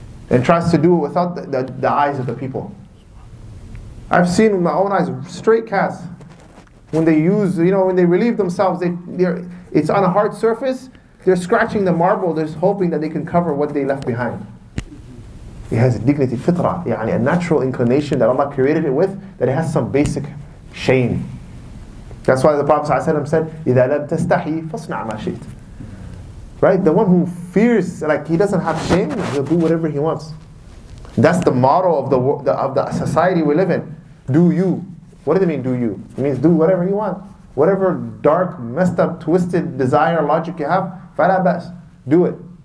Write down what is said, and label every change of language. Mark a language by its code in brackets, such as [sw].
[en] And tries to do it without the eyes of the people. I've seen with my own eyes stray cats, when they relieve themselves, it's on a hard surface, they're scratching the marble, they're hoping that they can cover what they left behind. It has a dignity, fitrah, a natural inclination that Allah created it with, that it has some basic shame. That's why the Prophet ﷺ said, [ar] إِذَا لَمْ تَسْتَحِي فَاصْنَعْ مَا شِئْتَ. [en] Right? The one who fears, he doesn't have shame, he'll do whatever he wants. That's the motto of the society we live in. Do you. What does it mean, do you? It means do whatever you want. Whatever dark, messed up, twisted desire, logic you have, [ar] فَلَا بَأْسْ. [en] Do it.